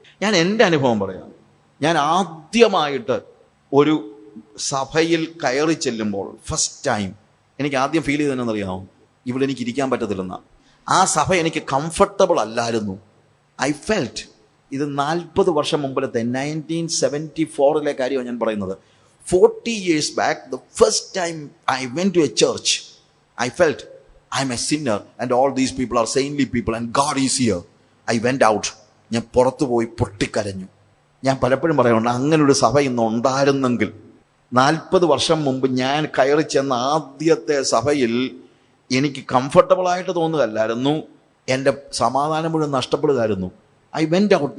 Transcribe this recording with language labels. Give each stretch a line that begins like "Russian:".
Malayalam: ഞാൻ എൻ്റെ അനുഭവം പറയാം. ഞാൻ ആദ്യമായിട്ട് ഒരു സഭയിൽ കയറി ചെല്ലുമ്പോൾ ഫസ്റ്റ് ടൈം എനിക്ക് ആദ്യം ഫീൽ ചെയ്തതെന്നറിയാമോ? ഇവിടെ എനിക്ക് ഇരിക്കാൻ പറ്റത്തില്ലെന്ന. ആ സഭ എനിക്ക് കംഫർട്ടബിൾ അല്ലായിരുന്നു.
English: I felt,
Malayalam: ഇത് 40 വർഷം മുമ്പിലത്തെ 1974 കാര്യമാണ് ഞാൻ പറയുന്നത്.
English: 40 years back, the first time I went to a church, I felt I'm a sinner and all these people are saintly people and God is here. I went out.
Malayalam: ഞാൻ പുറത്തു പോയി പൊട്ടിക്കരഞ്ഞു. ഞാൻ പലപ്പോഴും പറയുന്നുണ്ട്, അങ്ങനെ ഒരു സഭ ഇന്ന് ഉണ്ടായിരുന്നെങ്കിൽ 40 വർഷം മുമ്പ് ഞാൻ കയറി ചെന്ന ആദ്യത്തെ സഭയിൽ എനിക്ക് കംഫർട്ടബിളായിട്ട് തോന്നുകയല്ലായിരുന്നു, എൻ്റെ സമാധാനം മുഴുവൻ നഷ്ടപ്പെടുകയായിരുന്നു.
English: I went out.